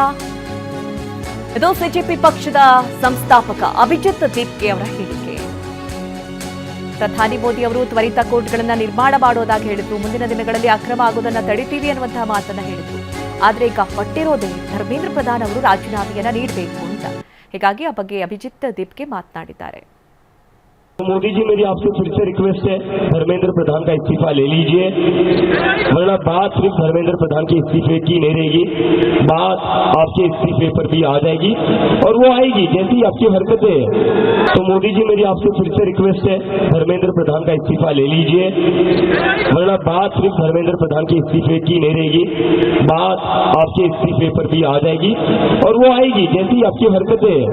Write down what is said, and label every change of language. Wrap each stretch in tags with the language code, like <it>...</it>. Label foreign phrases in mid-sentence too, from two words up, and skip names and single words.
<kn>ಇದು ಸಿಜೆಪಿ ಪಕ್ಷದ ಸಂಸ್ಥಾಪಕ ಅಭಿಜಿತ್ ದೀಪ್ಗೆ ಅವರ ಹೇಳಿಕೆ. ಪ್ರಧಾನಿ ಮೋದಿ ಅವರು ತ್ವರಿತ ಕೋರ್ಟ್ಗಳನ್ನು ನಿರ್ಮಾಣ ಮಾಡೋದಾಗಿ ಹೇಳಿದ್ರು. ಮುಂದಿನ ದಿನಗಳಲ್ಲಿ ಅಕ್ರಮ ಆಗೋದನ್ನ ತಡಿತೀವಿ ಅನ್ನುವಂತಹ ಮಾತನ್ನ ಹೇಳಿದ್ರು. ಆದ್ರೆ ಈಗ ಪಟ್ಟಿರೋದೇ ಧರ್ಮೇಂದ್ರ ಪ್ರಧಾನ್ ಅವರು ರಾಜೀನಾಮೆಯನ್ನ ನೀಡಬೇಕು ಅಂತ. ಹೀಗಾಗಿ ಆ ಬಗ್ಗೆ ಅಭಿಜಿತ್ ದೀಪ್ಗೆ ಮಾತನಾಡಿದ್ದಾರೆ.</kn> <hi>मोदी जी, मेरी आपसे फिर से रिक्वेस्ट है, धर्मेंद्र प्रधान का इस्तीफा ले लीजिए, वरना बात सिर्फ धर्मेंद्र प्रधान के इस्तीफे की नहीं रहेगी, बात आपके इस्तीफे पर भी आ जाएगी और वो आएगी जैसी आपकी हरकतें हैं. तो मोदी जी, मेरी आपसे फिर से रिक्वेस्ट है, धर्मेंद्र प्रधान का इस्तीफा ले लीजिए, वरना बात सिर्फ धर्मेंद्र प्रधान के इस्तीफे की नहीं रहेगी, बात आपके इस्तीफे पर भी आ जाएगी और वो आएगी जैसी आपकी हरकतें हैं.</hi>